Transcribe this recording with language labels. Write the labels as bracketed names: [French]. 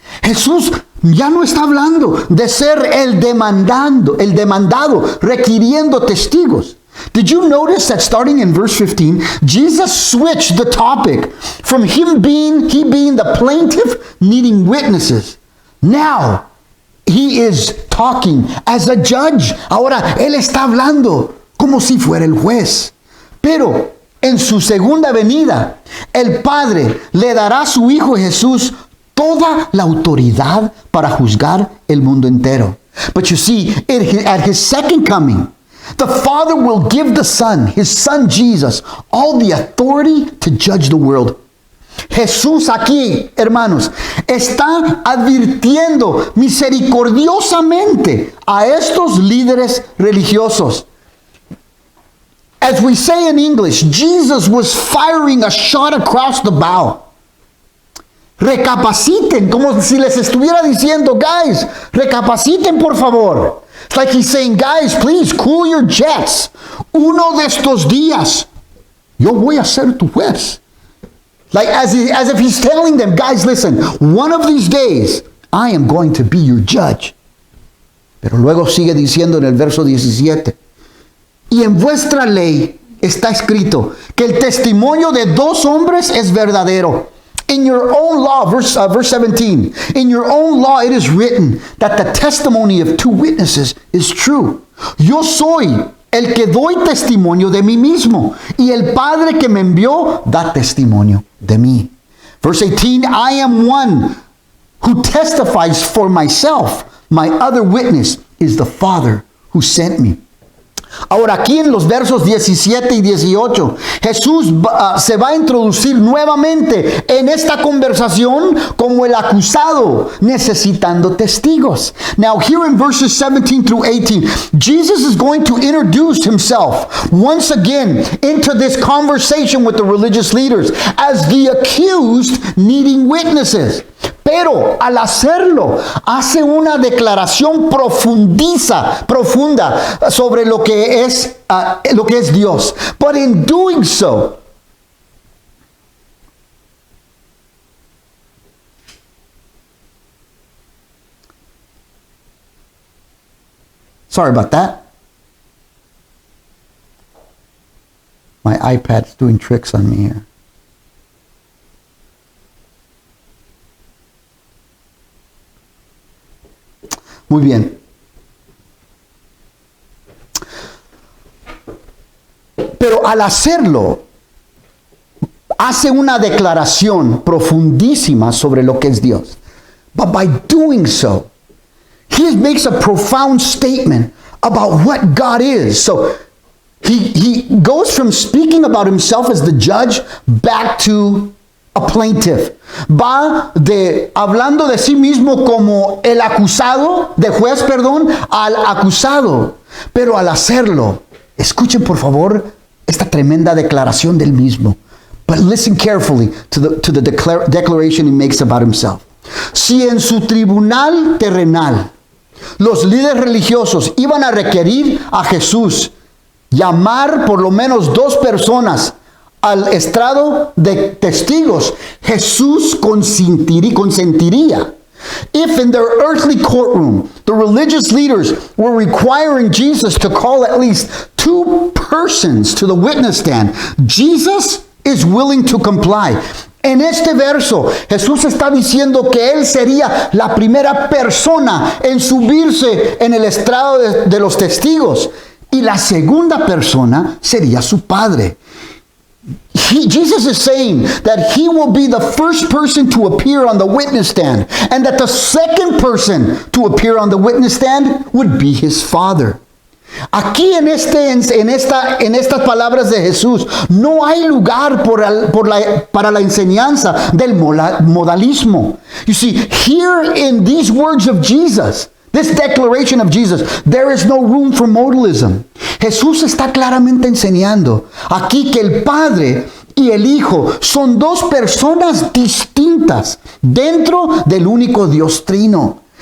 [Spanish] Jesús ya no está hablando de ser el demandado, requiriendo testigos. [English] Did you notice that starting in verse 15, Jesus switched the topic from he being the plaintiff needing witnesses. Now, he is talking as a judge. [Spanish] Ahora, él está hablando como si fuera el juez. Pero en su segunda venida, el Padre le dará a su Hijo Jesús toda la autoridad para juzgar el mundo entero. [English] But you see, at his second coming, the Father will give the Son, his Son Jesus, all the authority to judge the world. [Spanish] Jesús aquí, hermanos, está advirtiendo misericordiosamente a estos líderes religiosos. [English] As we say in English, Jesus was firing a shot across the bow. [Spanish] Recapaciten, como si les estuviera diciendo, guys, recapaciten por favor. [English] It's like he's saying, guys, please cool your jets. [Spanish] Uno de estos días, yo voy a ser tu juez. [English] Like as if he's telling them, guys, listen, one of these days, I am going to be your judge. [Spanish] Pero luego sigue diciendo en el verso 17, y en vuestra ley está escrito que el testimonio de dos hombres es verdadero. [English] In your own law, verse 17, in your own law it is written that the testimony of two witnesses is true. [Spanish] Yo soy el que doy testimonio de mí mismo, y el Padre que me envió da testimonio de mí. [English] Verse 18, I am one who testifies for myself. My other witness is the Father who sent me. [Spanish] Ahora aquí en los versos 17 y 18, Jesús se va a introducir nuevamente en esta conversación como el acusado necesitando testigos. [English] Now here in verses 17 through 18, Jesus is going to introduce himself once again into this conversation with the religious leaders as the accused needing witnesses. [Spanish] Pero al hacerlo, hace una declaración profunda sobre lo que es Dios. [English] But in doing so, sorry about that. My iPad's doing tricks on me here. [Spanish] Muy bien. Pero al hacerlo, hace una declaración profundísima sobre lo que es Dios. [English] But by doing so, he makes a profound statement about what God is. So he goes from speaking about himself as the judge back to a plaintiff. [Spanish] Va hablando de sí mismo como el acusado, de juez, perdón, al acusado. Pero al hacerlo, escuchen por favor esta tremenda declaración del mismo. [English] But listen carefully to the declaration he makes about himself. [Spanish] Si en su tribunal terrenal los líderes religiosos iban a requerir a Jesús llamar por lo menos 2 personas al estrado de testigos, Jesús consentiría. [English] If in their earthly courtroom, the religious leaders were requiring Jesus to call at least 2 persons to the witness stand, Jesus is willing to comply. [Spanish] En este verso, Jesús está diciendo que Él sería la primera persona en subirse en el estrado de los testigos. Y la segunda persona sería su Padre. [English] Jesus is saying that he will be the first person to appear on the witness stand, and that the second person to appear on the witness stand would be his Father. [Spanish] Aquí en estas palabras de Jesús no hay lugar para la enseñanza del modalismo. [English] You see, here in these words of Jesus, this declaration of Jesus, there is no room for modalism. [Spanish] Jesús está claramente enseñando aquí que el Padre y el Hijo son 2 personas distintas dentro del único Dios trino.